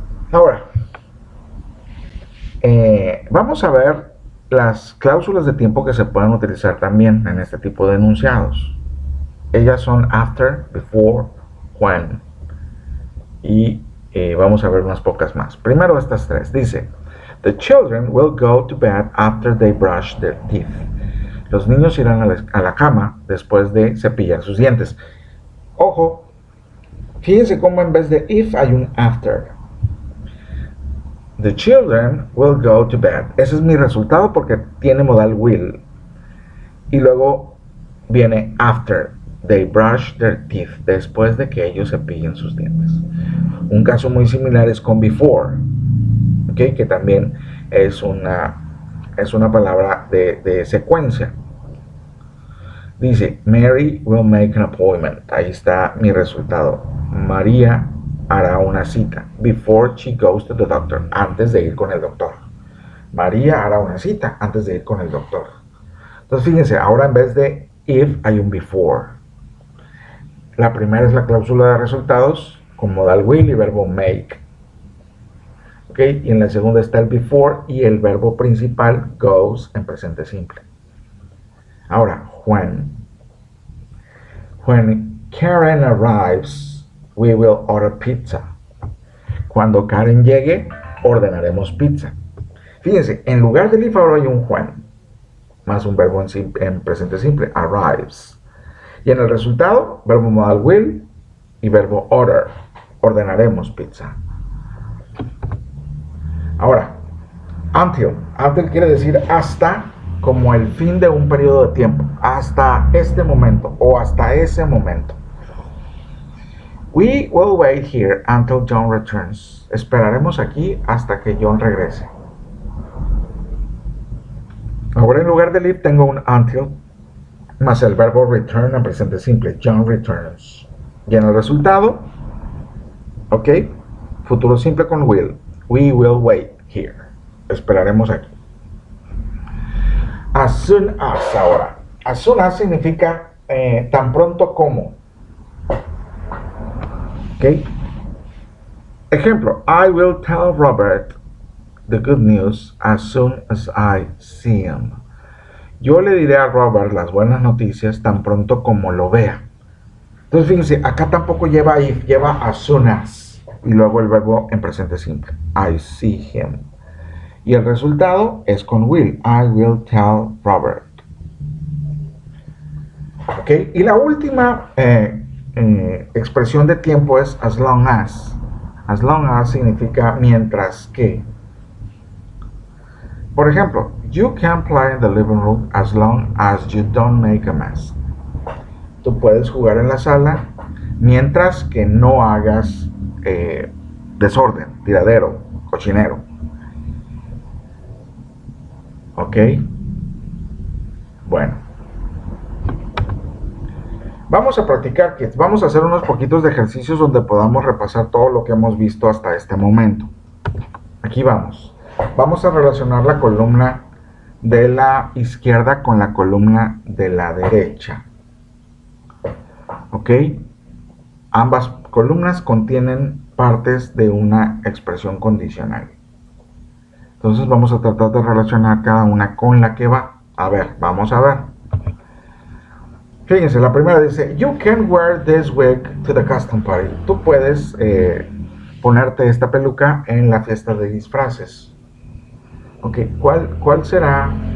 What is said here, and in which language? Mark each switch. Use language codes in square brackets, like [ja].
[es] Ahora, vamos a ver las cláusulas de tiempo que se pueden utilizar también en este tipo de enunciados. Ellas son after, before, when. Y vamos a ver unas pocas más. Primero estas tres. Dice, [en] the children will go to bed after they brush their teeth. [es] Los niños irán a la cama después de cepillar sus dientes. Ojo, fíjense cómo en vez de if hay un after. [en] The children will go to bed. [es] Ese es mi resultado porque tiene modal will. Y luego viene [en] after they brush their teeth. [es] Después de que ellos cepillen sus dientes. Un caso muy similar es con before. ¿Okay? Que también es una palabra de secuencia. [en] Dice, Mary will make an appointment. [es] Ahí está mi resultado. María hará una cita. [en] Before she goes to the doctor. [es] Antes de ir con el doctor. María hará una cita antes de ir con el doctor. Entonces fíjense, ahora en vez de if hay un before. La primera es la cláusula de resultados con modal will y verbo make. ¿Okay? Y en la segunda está el before y el verbo principal goes en presente simple. Ahora, [en] when Karen arrives, we will order pizza. [es] Cuando Karen llegue, ordenaremos pizza. Fíjense, en lugar del if ahora hay un when, más un verbo en presente simple, arrives. Y en el resultado, verbo modal will y verbo order, ordenaremos pizza. Ahora, until quiere decir hasta, como el fin de un periodo de tiempo, hasta este momento o hasta ese momento. [en] We will wait here until John returns. [es] Esperaremos aquí hasta que John regrese. Ahora en lugar de if tengo un until más el verbo return en presente simple. [en] John returns. [es] Y en el resultado, ok, futuro simple con will. [en] We will wait here. [es] Esperaremos aquí. As soon as ahora. As soon as significa tan pronto como. ¿Ok? Ejemplo. [en] I will tell Robert the good news as soon as I see him. [es] Yo le diré a Robert las buenas noticias tan pronto como lo vea. Entonces fíjense, acá tampoco lleva if, lleva as soon as. Y luego el verbo en presente simple. [en] I see him. [es] Y el resultado es con will. [en] I will tell Robert. [es] ¿Ok? Y la última expresión de tiempo es as long as. As long as significa mientras que. Por ejemplo, [en] you can play in the living room as long as you don't make a mess. [es] Tú puedes jugar en la sala mientras que no hagas desorden, tiradero, cochinero. ¿Ok? Bueno. Vamos a practicar, kids. Vamos a hacer unos poquitos de ejercicios donde podamos repasar todo lo que hemos visto hasta este momento. Aquí vamos. Vamos a relacionar la columna de la izquierda con la columna de la derecha. ¿Ok? Ambas columnas contienen partes de una expresión condicional. Entonces vamos a tratar de relacionar cada una con la que va. A ver, vamos a ver. Fíjense, la primera dice, [en] you can wear this wig to the costume party. [es] Tú puedes ponerte esta peluca en la fiesta de disfraces. Ok, ¿cuál será?